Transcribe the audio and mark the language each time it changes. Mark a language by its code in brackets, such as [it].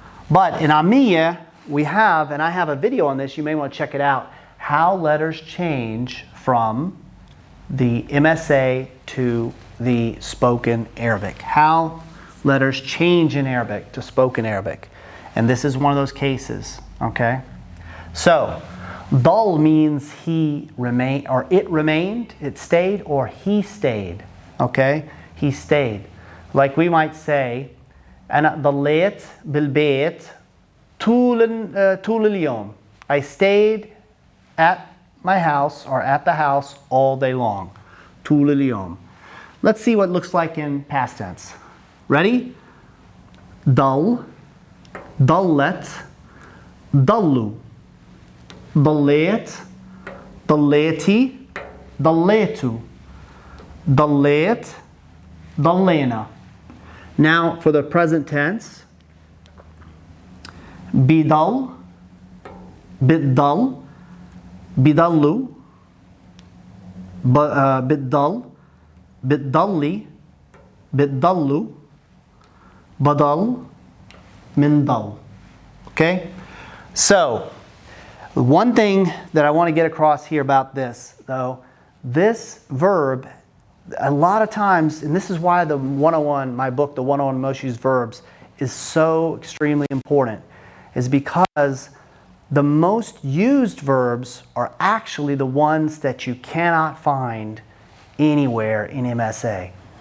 [en] But in Amiyya, we have, and I have a video on this, you may want to check it out, how letters change from the MSA to the spoken Arabic. How letters change in Arabic to spoken Arabic. And this is one of those cases, okay? So, dal means he remained, or it remained, it stayed, or he stayed, okay? He stayed. Like we might say, [ar] أنا ضليت بالبيت طول اليوم. [en] I stayed at my house or at the house all day long. [ar] طول اليوم. [en] Let's see what it looks like in past tense. Ready? [ar] ضل, ضلت, ضلوا, ضليت, ضليتي, ضليتوا, ضليت, ضلينا. [en] Now for the present tense, [ar] بضل, بتضل, بضلوا, بتضل, بتضلي, بتضلوا, بدل, من ضل. [en] Okay? So, one thing that I want to get across here about this, though, this verb, a lot of times, and this is why the 101, my book, the 101 Most Used Verbs, is so extremely important, is because the most used verbs are actually the ones that you cannot find anywhere in MSA.